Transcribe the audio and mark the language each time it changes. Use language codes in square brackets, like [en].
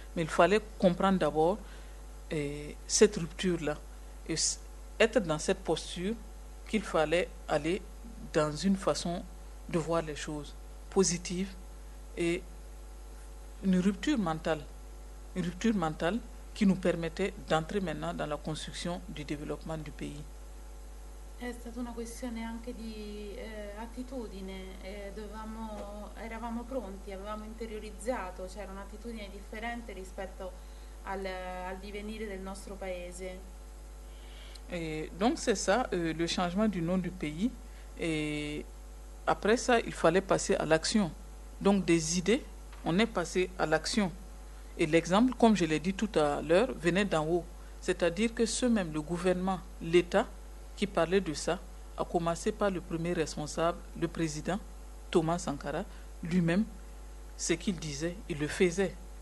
[fr] Mais il fallait comprendre d'abord cette rupture-là et être dans cette posture qu'il fallait aller dans une façon de voir les choses positive et une rupture mentale. une rupture mentale qui nous permettait d'entrer maintenant dans la construction du développement du pays. [it] È stata una questione anche di attitudine, eravamo pronti, avevamo interiorizzato, c'era cioè un'attitudine differente rispetto al divenire del nostro paese. [fr] Et donc c'est ça, le changement du nom du pays. Et après ça, il fallait passer à l'action. Donc des idées, on est passé à l'action. Et l'exemple, comme je l'ai dit tout à l'heure, venait d'en haut. C'est-à-dire que ce même, le gouvernement, l'État, qui parlait de ça, a commencé par le premier responsable, le président, Thomas Sankara, lui-même, ce qu'il disait, il le faisait.